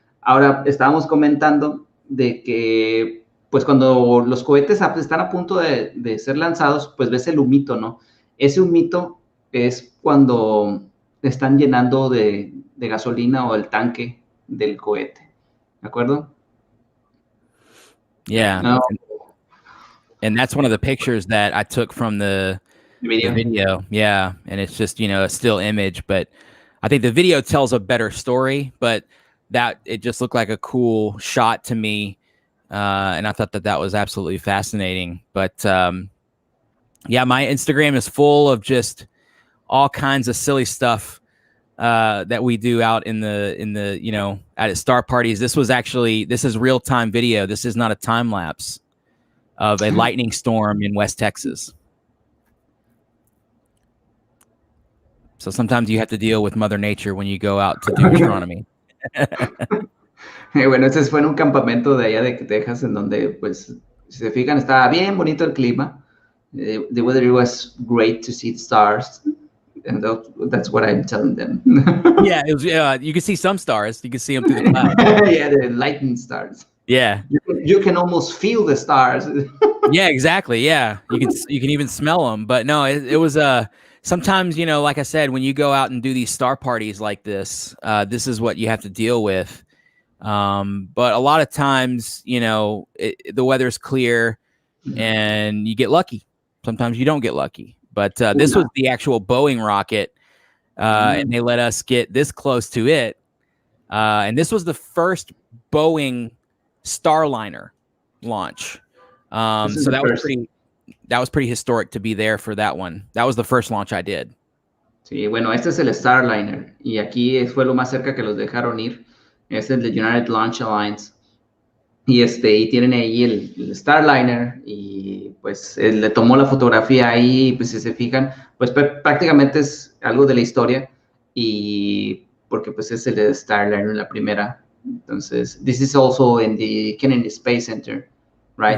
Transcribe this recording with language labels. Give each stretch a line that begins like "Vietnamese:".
Spanish: Ahora, estábamos comentando de que pues cuando los cohetes están a punto de ser lanzados, pues ves el humito, ¿no? Ese humito es cuando están llenando de gasolina o el tanque del cohete, ¿de acuerdo?
English: Yeah. No. And that's one of the pictures that I took from the video. Yeah. And it's just, a still image, but I think the video tells a better story, but that it just looked like a cool shot to me. And I thought that was absolutely fascinating. But yeah, my Instagram is full of just all kinds of silly stuff that we do out in the at star parties. This is real-time video. This is not a time lapse of a lightning storm in West Texas. So sometimes you have to deal with Mother Nature when you go out to do astronomy.
Spanish: Bueno, ese fue en un campamento de allá de Texas, en donde, pues, si se fijan, estaba bien bonito el clima.
English: The weather was great to see the stars. And that's what I'm telling them. Yeah, it was. You can see some stars. You can see them through the clouds. Yeah, the lightning stars. Yeah, you can almost feel the stars. Yeah, exactly. Yeah, you can even smell them. But no, it was sometimes, like I said, when you go out and do these star parties like this, this is what you have to deal with. But a lot of times, the weather's clear and you get lucky. Sometimes you don't get lucky. But this was the actual Boeing rocket, and they let us get this close to it. And this was the first Boeing Starliner launch. So that was pretty historic to be there for that one. That was the first launch I did.
Spanish: Sí, bueno, este es el Starliner. Y aquí fue lo más cerca que los dejaron ir. Este es el United Launch Alliance. Y tienen ahí el Starliner, y pues él le tomó la fotografía ahí, pues si se fijan, pues prácticamente es algo de la historia, y porque pues es el Starliner, la primera. Entonces,
English: this is also in the Kennedy Space Center, right?